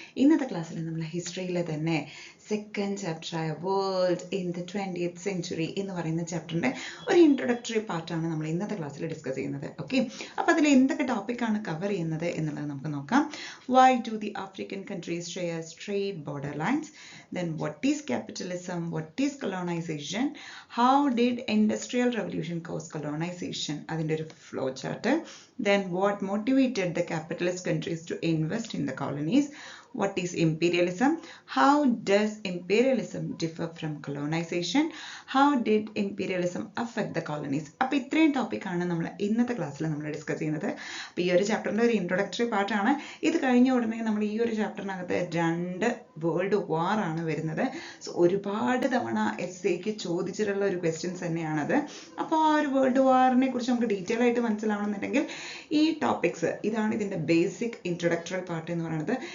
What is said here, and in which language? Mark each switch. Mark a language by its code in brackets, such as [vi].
[ml] ഇന്നത്തെ ക്ലാസ്സിൽ നമ്മൾ ഹിസ്റ്ററിയിലെ തന്നെ second ചാപ്റ്ററായ world in the 20th century എന്ന് പറയുന്ന ചാപ്റ്ററിൻ്റെ ഒരു ഇൻട്രൊഡക്ടറി പാർട്ടാണ് നമ്മൾ ഇന്നത്തെ ക്ലാസ്സിൽ ഡിസ്കസ് ചെയ്യുന്നത്. ഓക്കെ, അപ്പോൾ അതിൽ എന്തൊക്കെ ടോപ്പിക്കാണ് കവർ ചെയ്യുന്നത് എന്നുള്ളത് നമുക്ക് നോക്കാം. [en] Why do the African countries share straight border lines? Then what is capitalism? What is colonization? How did industrial revolution cause colonization? [ml] അതിൻ്റെ ഒരു flow chart. [en] Then what motivated the capitalist countries to invest in the colonies? What is imperialism? How does imperialism differ from colonization? How did imperialism affect the colonies? [ml] അപ്പോൾ ഇത്രയും ടോപ്പിക്കാണ് നമ്മൾ ഇന്നത്തെ ക്ലാസ്സിൽ നമ്മൾ discuss ചെയ്യുന്നത്. അപ്പോൾ ഈ ഒരു ചാപ്റ്ററിൻ്റെ ഒരു ഇൻട്രൊഡക്ടറി പാർട്ടാണ്. ഇത് കഴിഞ്ഞ ഉടനെ നമ്മൾ ഈ ഒരു ചാപ്റ്ററിനകത്ത് 2 വേൾഡ് വാർ ആണ് വരുന്നത്. സോ ഒരുപാട് തവണ എസ്സേക്ക് ചോദിച്ചിട്ടുള്ള ഒരു ക്വസ്റ്റ്യൻസ് തന്നെയാണത്. അപ്പോൾ ആ ഒരു വേൾഡ് വാറിനെ കുറിച്ച് നമുക്ക് ഡീറ്റെയിൽ ആയിട്ട് മനസ്സിലാവണമെന്നുണ്ടെങ്കിൽ ഈ ടോപ്പിക്സ്, ഇതാണ് ഇതിൻ്റെ ബേസിക് ഇൻട്രൊഡക്ടറി പാർട്ട് എന്ന് പറയുന്നത്.